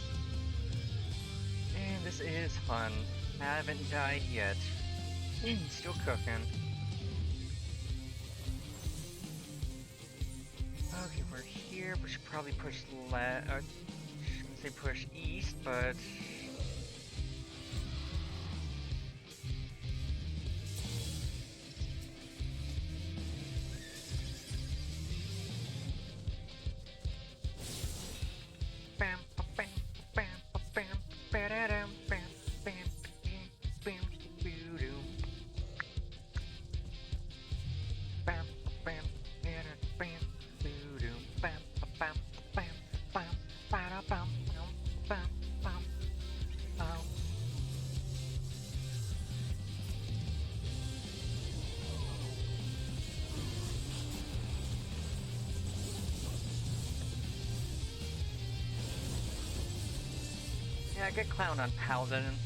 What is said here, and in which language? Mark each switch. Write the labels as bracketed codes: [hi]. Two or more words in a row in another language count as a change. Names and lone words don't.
[en] And this is fun. I haven't died yet. Still cooking. Okay, we're here. We should probably push left. I shouldn't say push east, but bam, bam, bam, bam, ba-da-dum, bam, bam, bam, bam, boo-doo. Bam, bam, ba-da, bam, boo-doo. Bam, bam, bam, bam, ba-da, bam, bam, bam, bam. Yeah, get clown on Paladin.